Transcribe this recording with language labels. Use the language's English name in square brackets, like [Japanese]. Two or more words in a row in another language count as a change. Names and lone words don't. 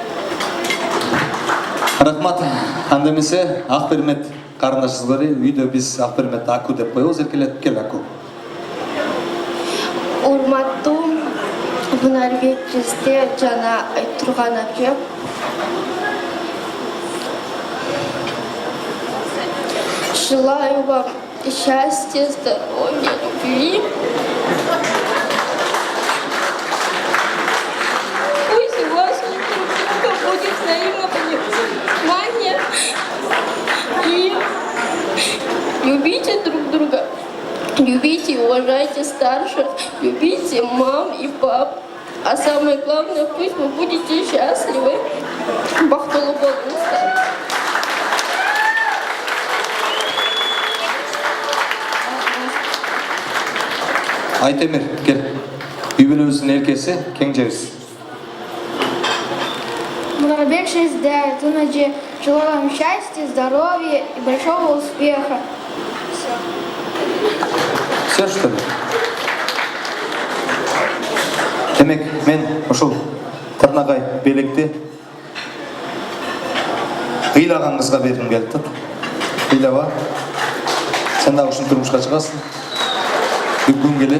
[Kyrgyz] Рахмат. Анда эмесе Акбермет карындашыбызга үйдө биз Акбермет Аку деп коебуз. Эркелетип кел, Аку. Урматтуу Мунарбек Жезде жана Айтурган аке. [Russian] Желаю вам счастья, здоровья, любви. Пусть у вас будет взаимопонимание. И любите друг друга. Любите и уважайте старших. Любите мам и пап. А самое главное, пусть вы будете счастливы. [Kyrgyz] Бактылуу болуңуздар. Айтемир, кел. Үй бүлөбүздүн эркеси, кеңжебиз. Мунарбек Жезде, Тунаджи, [Russian] желаю вам счастья, здоровья и большого успеха. Все, что ли? [Kyrgyz] Демек, мен ушул Тырнагай белекти ыйлаган кызга бергим келди. Ыйлаба. Сен дагы ушун турмушка чыгасың. Бүгүн келет.